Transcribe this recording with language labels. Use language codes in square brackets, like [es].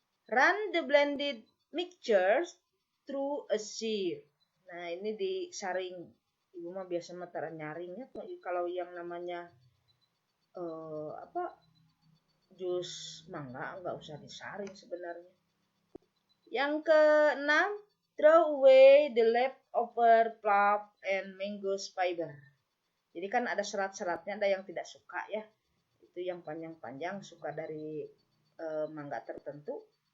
[en] Run the blended mixtures through a sieve. [id] Nah, ini disaring. Ibu mah biasa mata nyaring ya. Kalau yang namanya jus mangga nggak usah disaring sebenarnya. Yang keenam, [en] throw away the leftover pulp and mango fiber. [id] Jadi kan ada serat-seratnya, ada yang tidak suka ya. Itu yang panjang-panjang suka dari mangga tertentu.